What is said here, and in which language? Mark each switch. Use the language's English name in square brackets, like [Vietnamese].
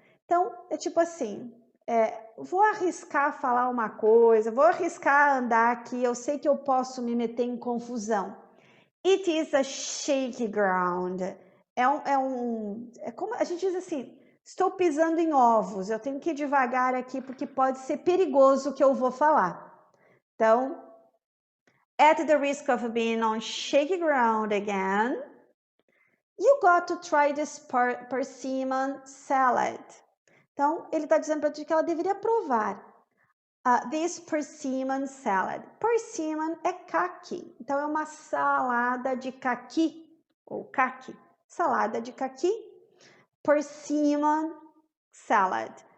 [Portuguese] Então, é tipo assim, vou arriscar falar uma coisa, vou arriscar andar aqui, eu sei que eu posso me meter em confusão. [English] It is a shaky ground. [Portuguese] É como a gente diz assim, estou pisando em ovos, eu tenho que ir devagar aqui porque pode ser perigoso o que eu vou falar. [English] Então, at the risk of being on shaky ground again, you got to try this persimmon salad. [Portuguese] Então, ele está dizendo para ti que ela deveria provar [English] this persimmon salad. [Portuguese] Persimmon é caqui, então é uma salada de caqui, ou caqui, salada de caqui, persimmon salad.